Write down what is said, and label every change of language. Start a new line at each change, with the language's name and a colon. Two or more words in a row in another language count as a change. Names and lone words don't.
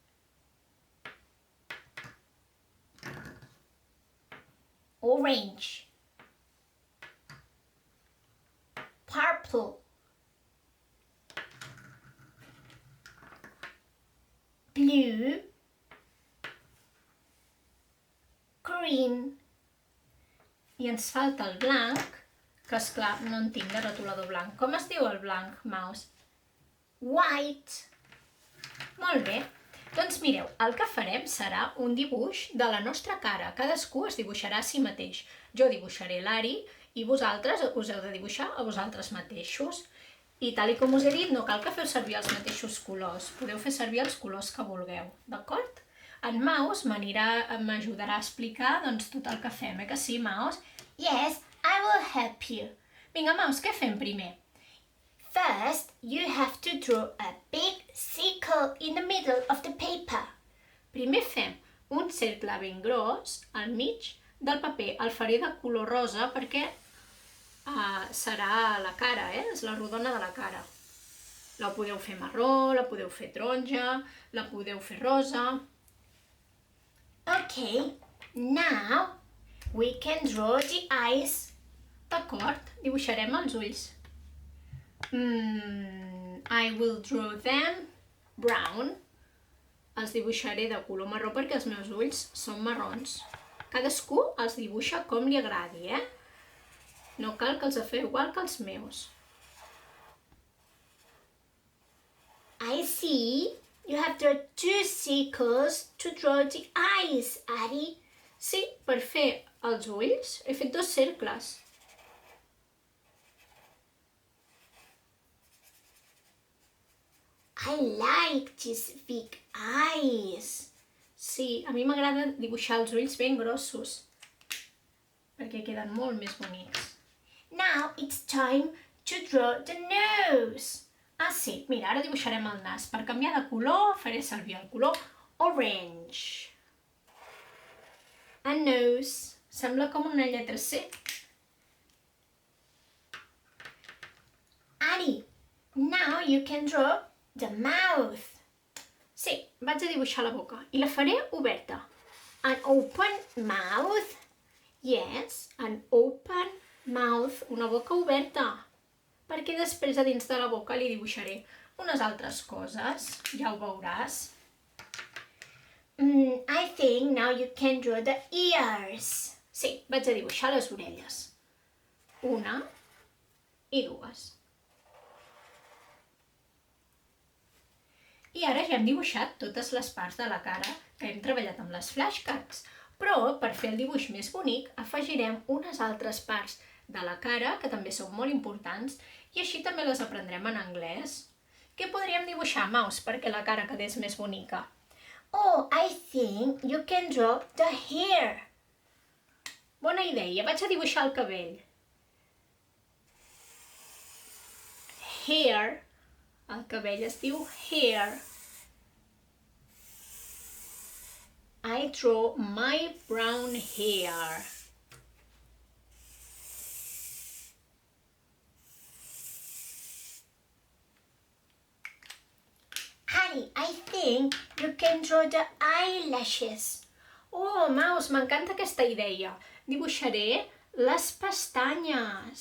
English: Orange. Purple. Blue. Green.
Catalan: I ens falta el blanc, que esclar, no en tinc de retolador blanc. Com es diu el blanc, Maus? White. Molt bé. Doncs mireu, el que farem serà un dibuix de la nostra cara. Cadascú es dibuixarà a si mateix. Jo dibuixaré l'Ari i vosaltres us heu de dibuixar a vosaltres mateixos. I tal com us he dit, no cal que feu servir els mateixos colors. Podeu fer servir els colors que vulgueu, d'acord? En Maus m'ajudarà a explicar tot el que fem, que sí, Maus?
English: Yes, I will help you.
Catalan: Vinga, Maus, què fem primer?
English: First, you have to draw a big circle in the middle of the paper.
Catalan: Primer fem un cercle ben gros al mig del paper. El faré de color rosa perquè serà la cara, és la rodona de la cara. La podeu fer marró, la podeu fer taronja, la podeu fer rosa.
English: Okay, now we can draw the eyes.
Catalan: D'acord, dibuixarem els ulls.
English: I will draw them brown.
Catalan: Els dibuixaré de color marró perquè els meus ulls són marrons. Cadascú els dibuixa com li agradi, No cal que els feu igual que els meus.
English: I see. You have drawn 2 circles to draw the eyes, Ari.
Catalan: Sí, per fer els ulls he fet 2 cercles.
English: I like these big eyes.
Catalan: Sí, a mi m'agrada dibuixar els ulls ben grossos, perquè queden molt més bonics.
English: Now it's time to draw the nose.
Catalan: Ah, sí, mira, ara dibuixarem el nas. Per canviar de color faré servir el color orange.
English: A nose.
Catalan: Sembla com una lletra C.
English: Ari, now you can draw the mouth.
Catalan: Sí, vaig a dibuixar la boca i la faré oberta.
English: An open mouth? Yes, an open mouth,
Catalan: una boca oberta. Perquè després a dins de la boca li dibuixaré unes altres coses, ja ho veuràs.
English: I think now you can draw the ears.
Catalan: Sí, vaig a dibuixar les orelles. 1 i 2. I ara ja hem dibuixat totes les parts de la cara que hem treballat amb les flashcards. Però per fer el dibuix més bonic afegirem unes altres parts de la cara que també són molt importants i així també les aprendrem en anglès. Què podríem dibuixar, Maus, perquè la cara quedés més bonica?
English: Oh, I think you can draw the hair.
Catalan: Bona idea, vaig a dibuixar el cabell. Hair. El cabell es diu hair.
English: I draw my brown hair. Ari, I think you can draw the eyelashes.
Catalan: Oh, Maus, m'encanta aquesta idea. Dibuixaré Les pestanyes.